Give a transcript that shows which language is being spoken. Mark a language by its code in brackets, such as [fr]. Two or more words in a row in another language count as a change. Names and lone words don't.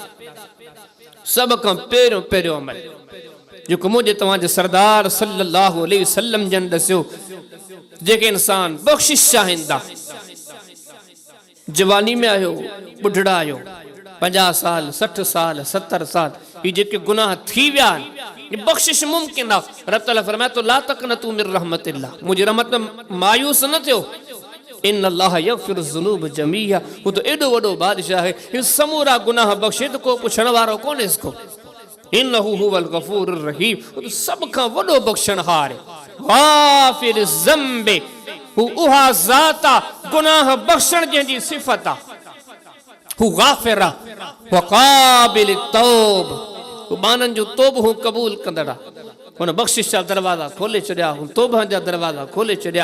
[sd] सभ खां पहिरियों पहिरियों अमल जेको मुंहिंजे तव्हांजे सरदार [ar] صلى الله عليه وسلم [sd] जन ॾसियो, जेके इंसान बख़्शिश चाहिनि था, जवानी में आयो, बुढ़ड़ा आयो, 50 साल, 60 साल, 70 साल, ये जेके गुनाह थी विया आहिनि, ये बख़्शिश मुमकिन आहे। रब ताला फरमाए तो [ar] لا تقنطوا من رحمة الله, [sd] मुंहिंजी रहमत में मायूस न थियो। [ar] إن الله يغفر الذنوب جميعا, [ur] وہ تو [sd] एॾो वॾो बादशाह है, ये समूरा गुनाह बख़्शे त को पुछण वारो कोन्हे इसको। [ar] إنه هو الغفور الرحيم, [ur] وہ تو [sd] सब खां वॾो बख़्शणहार है। [ar] غافر الذنب, [sd] हू उहा ज़ात आहे गुनाह बख़्शण जंहिंजी सिफ़त आहे। हू गाफ़िर आहे व [ar] قابل التوب, [sd] हू बाननि जो तौब हू क़बूल कंदड़ आहे। हुन बख़्शिश जा दरवाज़ा खोले छॾिया, हू तौबा जा दरवाज़ा खोले छॾिया।